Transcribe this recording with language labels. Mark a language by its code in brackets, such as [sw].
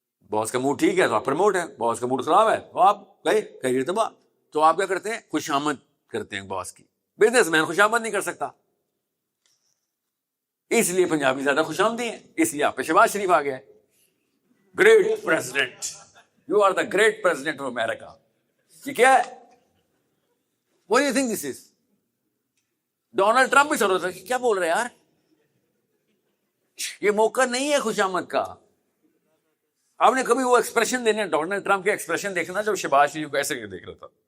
[ur] باس کا موڈ ٹھیک ہے تو آپ پروموٹ ہے, باس کا موڈ خراب ہے تو آپ گئے کیریئر تباہ. تو آپ کیا کرتے ہیں, خوشامد کرتے ہیں باس کی. بزنس مین خوشامد نہیں کر سکتا, اس لیے پنجابی زیادہ خوش آمدی ہیں. اس لیے آپ پہ شہباز شریف آ گیا ہے. [en] Great president, you are the great president of America. [ur] یہ کیا ہے, [en] what do you think this is? [ur] Donald Trump بھی سر ہوتا ہے, کیا بول رہے ہیں یار, یہ موقع نہیں ہے خوش آمد کا. آپ نے کبھی وہ ایکسپریشن دینے, ڈونلڈ ٹرمپ کے ایکسپریشن دیکھنا جب شہباز شریف کو ایسے دیکھ رہا تھا.